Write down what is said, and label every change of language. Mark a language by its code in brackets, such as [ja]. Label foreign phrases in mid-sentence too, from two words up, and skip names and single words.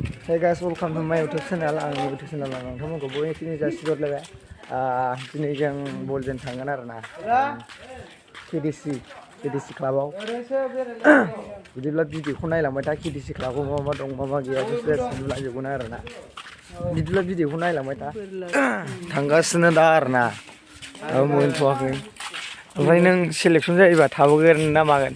[en] Hey guys, welcome to my YouTube channel. I'm YouTube channel. [brx] नोंथांमोनखौ बयनिख्रुइ जासिहरलायबाय दिनै जों बलजों थांगोन आरोना KDC क्लाबाव बिदिब्ला भिडिअखौ नायलांबाय था KDC क्लाबाव मा दं मा गैया गासैबो नुलांजोबगोन आरोना बिदिब्ला भिडिअखौ नायलांबाय था थांगासिनो दा आरोना मोनथ'वाखै ओमफ्राय नों सेलेक्सन जायोबा थाबोगोन ना मागोन